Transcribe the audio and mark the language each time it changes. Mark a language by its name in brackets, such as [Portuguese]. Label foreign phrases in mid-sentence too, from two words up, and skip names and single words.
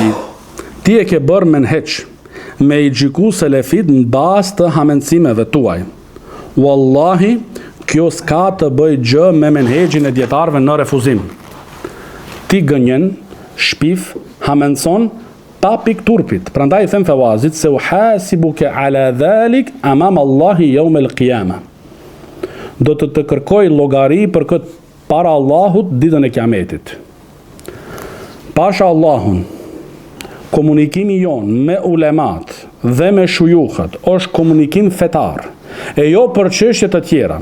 [Albanian] Ti e ke bërë menheq me i gjiku selefit në bazë të hamendësimeve tuaj. Wallahi, kjo s'ka të bëj gjë me menheqin e dietarëve në refuzim. Ti gënjen, shpif, hamendson pa pik turpit. Prandaj i them Fewazit se [Arabic] أحاسبك على ذلك أمام الله يوم القيامة. [Albanian] Do të kërkoj llogari për këtë para Allahut ditën e Kiametit. Pasha Allahun, komunikimi jon me ulemat dhe me shujuhët është komunikim fetar, e jo për çështje të tjera.